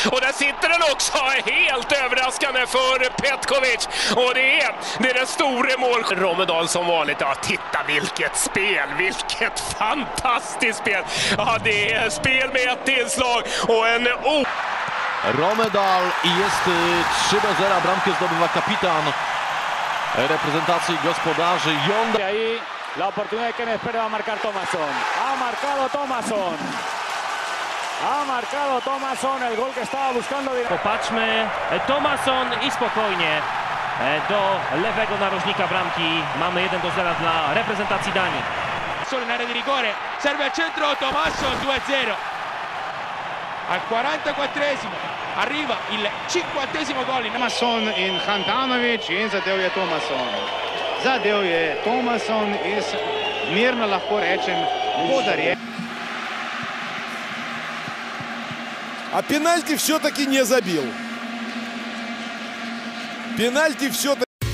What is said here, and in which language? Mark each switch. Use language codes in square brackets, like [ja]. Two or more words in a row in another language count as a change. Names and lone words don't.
[sv] Och där sitter den också. Helt överraskande för Petkovic. Och det är den stora mål. Romedal som vanligt. Ja, titta vilket spel. Vilket fantastiskt spel. Ja, det är spel med ett inslag och en... [pl] Romedal jest 3-0. Bramkę zdobywa kapitan reprezentacji gospodarzy Jon Dahl. [es] La oportunidad que me espera va a marcar Tomasson. Ha marcado Tomasson. Ha marcado Tomasson el gol que estaba buscando. [pl] Popatrzmy, Tomasson i spokojnie do lewego narożnika bramki. Mamy 1-0 dla reprezentacji Danii. [it] Solo in area di rigore. Serve al centro Tomasson 2-0. Al 44esimo arriva il 50esimo gol. [sl] Tomasson in Handanovic in zadev je Tomasson. Zadev je Tomasson iz, mirno lahko rečem, podarjen. [ru] А пенальти все-таки не забил. Пенальти все-таки...